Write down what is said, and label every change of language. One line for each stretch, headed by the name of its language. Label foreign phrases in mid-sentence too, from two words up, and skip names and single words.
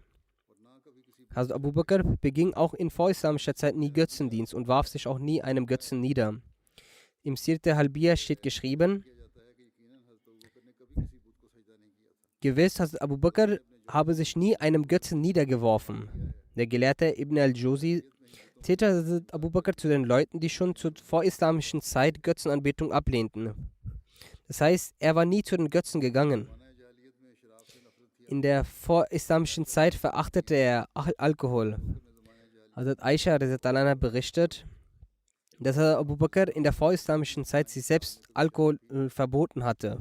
German: Hazrat Abu Bakr beging auch in vorislamischer Zeit nie Götzendienst und warf sich auch nie einem Götzen nieder. Im Sirat Halbiya steht geschrieben: Gewiss, Hazrat Abu Bakr habe sich nie einem Götzen niedergeworfen. Der Gelehrte Ibn al-Jawzi zählte Hazrat Abu Bakr zu den Leuten, die schon zur vorislamischen Zeit Götzenanbetung ablehnten. Das heißt, er war nie zu den Götzen gegangen. In der vorislamischen Zeit verachtete er Alkohol. Hazrat Aisha berichtet, dass Abu Bakr in der vorislamischen Zeit sich selbst Alkohol verboten hatte.